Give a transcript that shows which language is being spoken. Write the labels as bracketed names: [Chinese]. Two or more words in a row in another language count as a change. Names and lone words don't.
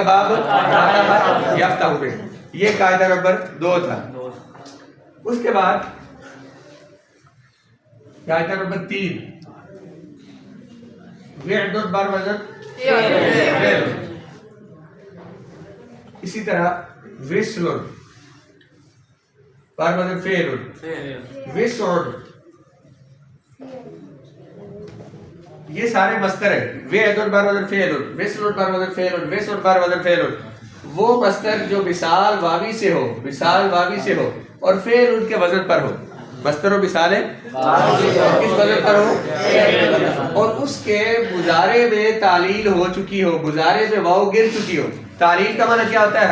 [Urdu] باب فتح یفتح میں. یہ قاعدہ نمبر 2 تھا. اس کے بعد قاعدہ نمبر 3 [Persian] وعد بر وزن فعل. [Urdu] اسی طرح [Persian] وصل بر وزن فعل. [Urdu] وصل یہ سارے مصدر ہیں. [Persian] وعد بر وزن فعل، وصل بر وزن فعل، وصل بر وزن فعل. [Urdu] وہ مصدر جو مثال واوی سے ہو، مثال واوی سے ہو اور فعل ان کے وزن پر ہو. مصدر و مثال کس وزن پر ہو اور اس کے مضارع میں تعلیل ہو چکی ہو، مضارع میں واو گر چکی ہو. تعلیل کا معنی کیا ہوتا ہے؟